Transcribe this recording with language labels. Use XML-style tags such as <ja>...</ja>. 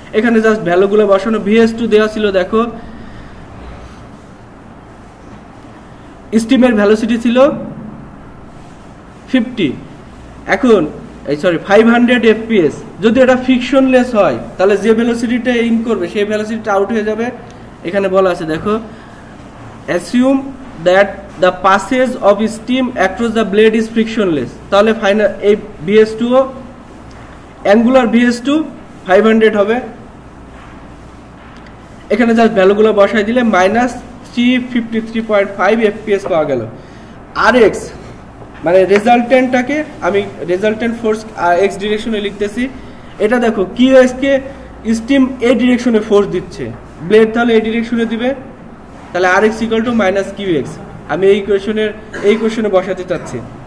<bn>এখানে জাস্ট ভ্যালুগুলো বসানো, VS2 দেওয়া ছিল দেখো, স্টিমের ভ্যালোসিটি ছিল 50, এখন এই সরি 500 fps, যদি এটা ফ্রিকশনলেস হয় তাহলে যে ভেলোসিটিটা ইন করবে সেই ভেলোসিটিটা আউট হয়ে যাবে। এখানে বলা আছে দেখো,</bn> <en>assume that the passage of steam across the blade is frictionless,</en> <bn>তাহলে ফাইনাল এই VS2 অ্যাঙ্গুলার VS2 500 হবে। এখানে জাস্ট ভ্যালুগুলো বসাই দিলে মাইনাস 353.5 fps পাওয়া গেল। RX মানে রেজাল্টেন্টটাকে আমি রেজাল্টেন্ট ফোর্স এক্স ডিরেকশনে লিখতেছি, এটা দেখো QX কে স্টিম এই ডিরেকশনে ফোর্স দিচ্ছে, ব্লেড তাহলে এই ডিরেকশনে দিবে, তাহলে RX মাইনাস QX আমি এই কোশ্চেনে বসাতে চাচ্ছি।</bn>